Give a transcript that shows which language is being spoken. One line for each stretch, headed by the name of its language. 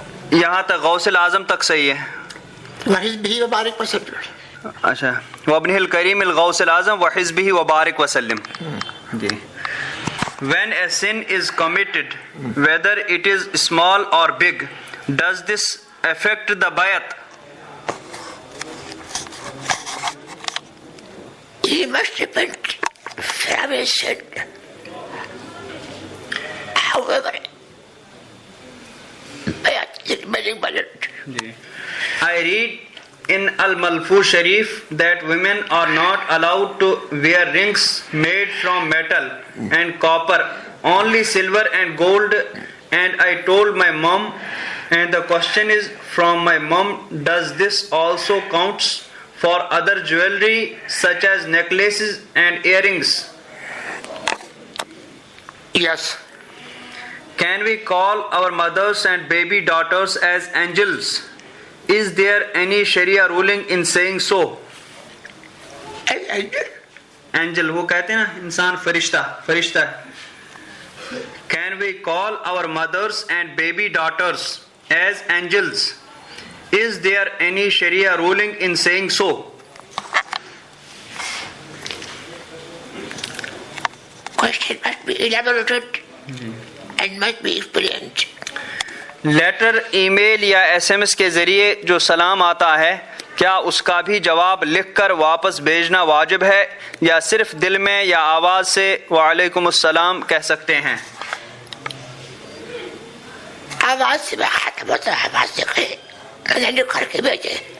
Urdu: یہاں تک غوث العظم تک صحیح ہے.
Arabic: وحزبہ وبارک وسلم. اچھا، وابنہ الکریم الغوث العظم وحزبہ وبارک وسلم.
Urdu: جی.
English: When a sin is committed, whether it is small or big, does this affect the bayat? It must depend from a sin. However, bayat is very valid. I read in Al-Malfuz Sharif that women are not allowed to wear rings made from metal and copper, only silver and gold, and I told my mom, and the question is from my mom, does this also counts for other jewelry such as necklaces and earrings? Yes. Can we call our mothers and baby daughters as angels? Is there any Sharia ruling in saying so?
Urdu: Angel وہ کہتے ہیں نا انسان، فرشتہ.
English: Can we call our mothers and baby daughters as angels? Is there any Sharia ruling in saying so? Question must be elaborated and must be explained.
Urdu: Letter, ای میل یا S M S کے ذریعے جو سلام آتا ہے، کیا اس کا بھی جواب لکھ کر واپس بھیجنا واجب ہے یا صرف دل میں یا آواز سے وعلیکم السلام کہہ سکتے ہیں؟ آواز سے میں ختم ہوتا ہے، آواز سے کہے میں نے کر کے بھیجے.